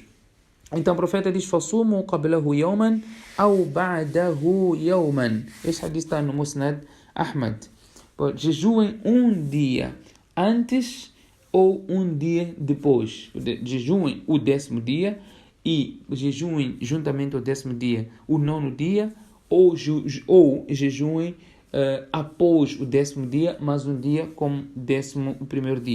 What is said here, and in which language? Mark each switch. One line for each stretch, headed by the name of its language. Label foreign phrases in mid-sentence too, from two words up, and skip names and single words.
Portuguese: Então o profeta diz:
Arabic: فَصُومُوا قَبْلَهُ يَوْمًا أَوْ بَعْدَهُ يَوْمًا.
Portuguese: Este hadith está no Musnad Ahmad. Jejuem um dia antes ou um dia depois. Jejuem o 10º dia e jejuem juntamente ao 10º dia o 9º dia, ou jejuem após o 10º dia, mas um dia como 11º dia.